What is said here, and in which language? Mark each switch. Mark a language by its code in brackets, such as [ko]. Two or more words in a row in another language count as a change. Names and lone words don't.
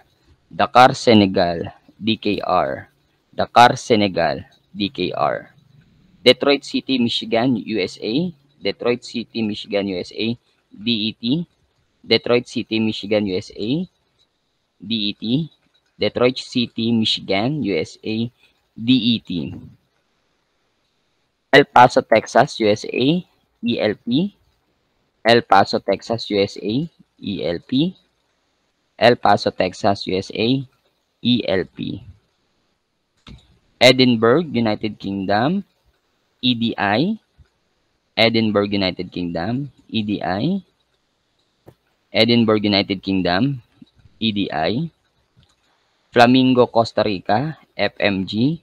[en] Dakar, Senegal, DKR. Dakar, Senegal, DKR. Detroit City, Michigan, USA. Detroit City, Michigan, USA, DET. Detroit City, Michigan, USA, DET. Detroit City, Michigan, USA, DET. El Paso, Texas, USA, ELP. El Paso, Texas, USA, ELP. El Paso, Texas, USA, ELP. Edinburgh, United Kingdom, EDI. Edinburgh, United Kingdom, EDI. Edinburgh, United Kingdom, EDI. Flamingo, Costa Rica, FMG.